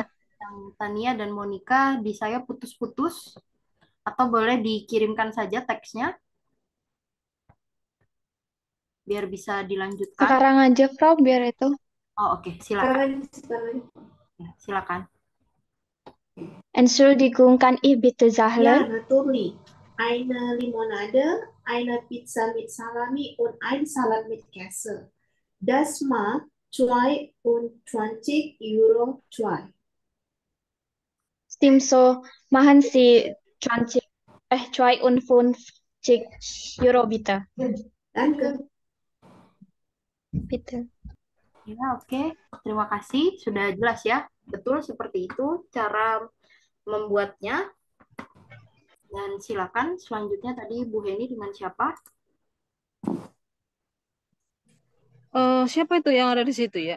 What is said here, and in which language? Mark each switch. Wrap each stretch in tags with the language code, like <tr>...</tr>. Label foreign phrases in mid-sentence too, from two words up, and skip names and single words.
<id>tadi yang Tania dan Monica di saya putus-putus. Atau boleh dikirimkan saja teksnya, biar bisa dilanjutkan. Sekarang aja, Prof, biar itu. Oh, oke, silakan. Sekarang. Ya, silakan.</id> <de>Entschuldigung, kann ich bitte Ja, sagen? natürlich. Eine Limonade, eine Pizza mit Salami und ein Salat mit Käse. Das macht 22 Euro zwei. Stimmt so, machen Sie 20, 52 Euro bitte. Danke. Bitte.</de> <id>Ya, oke. Terima kasih. Sudah jelas ya. Betul seperti itu cara membuatnya. Dan silakan selanjutnya tadi Bu Heni dengan siapa? siapa itu yang ada di situ ya?</id>